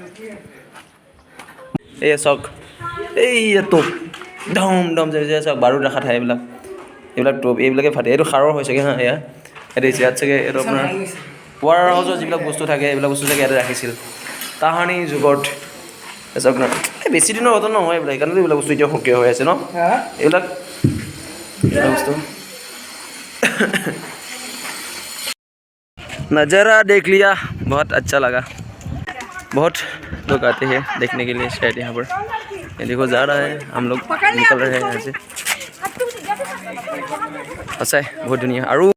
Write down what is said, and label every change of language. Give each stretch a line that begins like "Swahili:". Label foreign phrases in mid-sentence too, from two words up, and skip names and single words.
Assamese: এই চাওক এই টোপ দম যে চাওক বাৰুদ ৰখা ঠাই এইবিলাক টোপ এইবিলাকে ফাটে এইটো সাৰৰ হৈ চাগে হা এয়া ইয়াত চাগে এইটো আপোনাৰ ৱাৰ হাউচৰ যিবিলাক বস্তু থাকে এইবিলাক বস্তু চাগে ইয়াতে ৰাখিছিল তাহানি যুগত চাওক ন বেছি দিনৰ ঘটনা নহয় এইবিলাক সেইকাৰণে এইবিলাক বস্তু এতিয়া সক্ৰিয় হৈ আছে ন এইবিলাক বস্তু
Hindi: नज़ारा देख लिया बहुत अच्छा लगा बहुत लोग आते हैं देखने के लिए शायद यहाँ पर ये देखो जा रहा है हम लोग निकल रहे हैं यहाँ से अच्छा है बहुत दुनिया और